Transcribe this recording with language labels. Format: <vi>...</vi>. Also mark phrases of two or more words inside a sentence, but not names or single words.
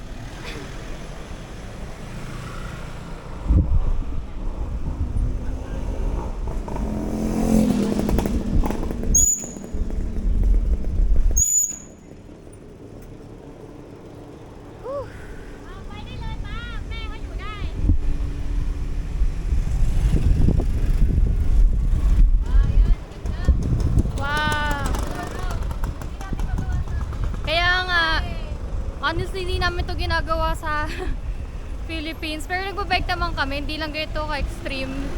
<th>Whew. ไปได้เลยป้าแม่เขาอยู่ได้ Wow!</th> <tl>Kaya nga, honestly, hindi namin to ginagawa sa Philippines. Pero nagbabike naman kami, hindi lang ganito ka-extreme.</tl>